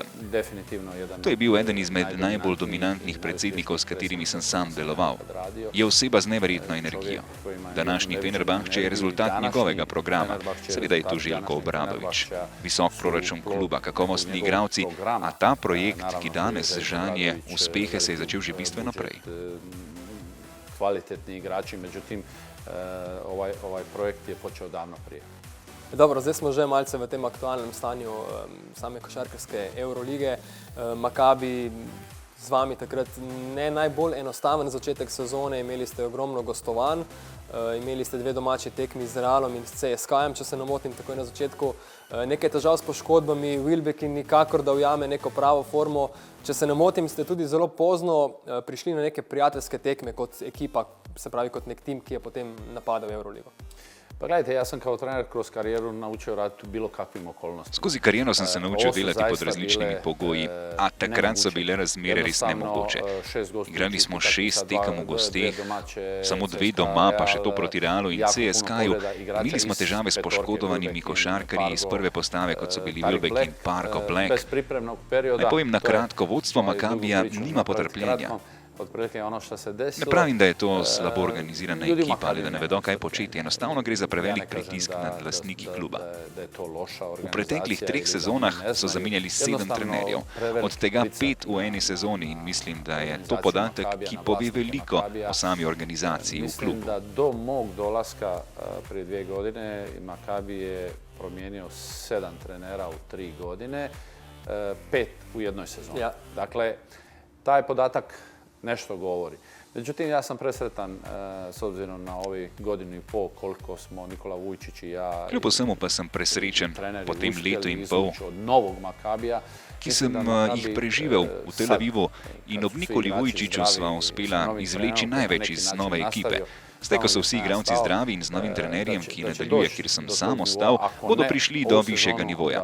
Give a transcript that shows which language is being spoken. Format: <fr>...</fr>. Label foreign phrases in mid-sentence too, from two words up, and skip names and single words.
<sl>To je bil eden izmed najbolj dominantnih predsednikov, s katerimi sem sam deloval. Je oseba z neverjetno energijo. Današnji Fenerbahče je rezultat njegovega programa. Seveda je tu Željko Obradović, visok proračun kluba, kakovostni igralci, a ta projekt, ki danes žanje uspehe, se je začel že bistveno prej.</sl> <hr>Kvalitetni igrači, međutim, ovaj projekt je počeo davno prije.</hr> <sl>Dobro, zdaj smo že malce v tem aktualnem stanju same košarkarske Eurolige. Makabi z vami takrat ne najbolj enostaven začetek sezone, imeli ste ogromno gostovanj, imeli ste 2 domači tekmi z Realom in s CSKA-jem, če se ne motim, takoj na začetku. Nekaj težav s poškodbami, Wilbekin nikakor da ujame neko pravo formo. Če se ne motim, ste tudi zelo pozno prišli na neke prijateljske tekme kot ekipa, se pravi kot nek tim, ki je potem napadal Euroligo.</sl> <hr>Pa gledajte, ja sam kao trener kroz karijeru naučio raditi u bilo kakvim okolnostima.</hr> <sl>Skozi kariero sem se naučil delati pod različnimi pogoji, a takrat so bile razmere res nemogoče. Igrali smo 6 tekem v gosteh, samo 2 doma, pa še to proti Realu in CSKA-ju. Imeli smo težave s poškodovanimi košarkarji iz prve postave, kot so bili Wilbeck in Parko Black. Naj povem na kratko, vodstvo Makabija nima potrpljenja. Ne pravim, da je to slabo organizirana ekipa ali da ne vedo, kaj početi. Enostavno gre za prevelik pritisk nad lastniki kluba. V preteklih 3 sezonah so zamenjali 7 trenerjev, od tega 5 v eni sezoni in mislim, da je to podatek, ki pove veliko o sami organizaciji v klubu.</sl> <hr>Mislim, da do mog dolaska prije 2 godine Makabi je promijenio 7 trenera u 3 godine, 5 u jednoj sezoni. Dakle, taj podatak nešto govori. Međutim, ja sam presretan s obzirom na ovih 1,5 godina koliko smo Nikola Vujčić i ja...</hr> <sl>Kljub vsemu pa sem presrečen po tem letu in pol, ki sem jih preživel v Tel Avivu in ob Nikoli Vujčiću sva uspela izvleči največ iz nove ekipe. Zdaj, ko so vsi igralci zdravi in z novim trenerjem, ki nadaljuje, kjer sem sam ostal, bodo prišli do višjega nivoja.</sl>